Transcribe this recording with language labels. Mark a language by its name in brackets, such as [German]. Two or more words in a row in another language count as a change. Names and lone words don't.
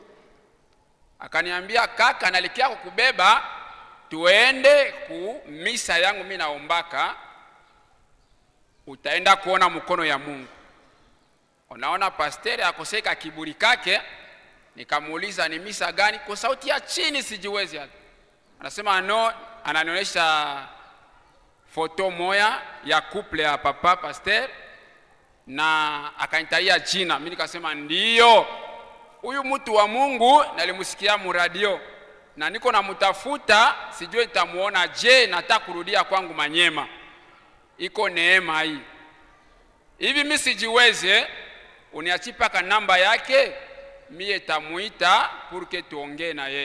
[Swahili] Akaniambia kaka nalikia kukubeba tuende ku misa yangu mimi naombaka, utaenda kuona mkono ya Mungu. Unaona pastori akoseka kiburi kake, nikamuuliza ni misa gani kwa sauti ya chini sijiwezi hata. Anasema no, ananionyesha foto moya ya couple ya papa pastor na akanitaia jina. Mimi nikasema ndio. Huyu mtu wa Mungu nalimusikia mu radio na niko namutafuta, sijui nitamuona je, nataka kurudia kwangu Manyema. Iko neema hii. Hivi mimi sijiweze, uniachipa ka namba yake, mie tamuita purke tuongee na yeye.